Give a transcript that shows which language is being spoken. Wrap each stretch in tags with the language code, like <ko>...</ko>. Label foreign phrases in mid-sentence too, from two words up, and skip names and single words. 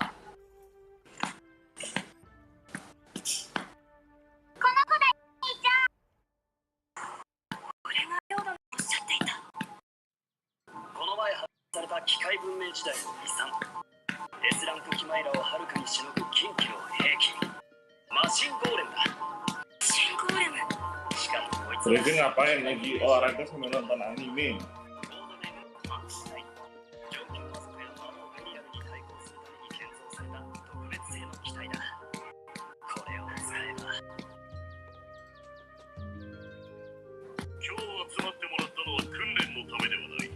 <ja>この子だ、兄ちゃん。これがレオ殿のおっしゃっていた。この前発表された機械文明時代の遺産、Sランクキマイラをはるかにしのぐ近畿の兵器、マシンゴーレムだ。シンゴーレム。しかもこいつ</ja> <id>Berarti ngapain lagi olahraga sambil nonton anime?</id> <ja>今日集まってもらったのは訓練のためではない。</ja>